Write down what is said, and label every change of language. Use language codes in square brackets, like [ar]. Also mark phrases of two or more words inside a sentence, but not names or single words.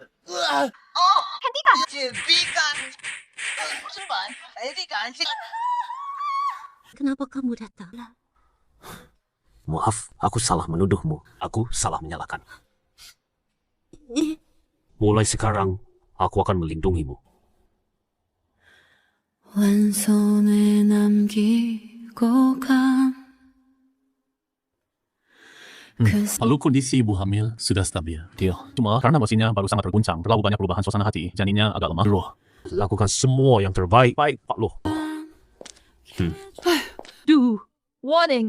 [id] Kenapa kamu datang? Maaf, aku salah menuduhmu. Aku salah menyalahkan. Mulai sekarang, aku akan melindungimu. [ko] 왼손에 남기고 간 [id] Lalu kondisi ibu hamil sudah stabil. Cuma karena emosinya baru sangat terguncang, terlalu banyak perubahan suasana hati, janinnya agak lemah. Loh, Lakukan semua yang terbaik. Baik, Pak Loh. Duh, warning.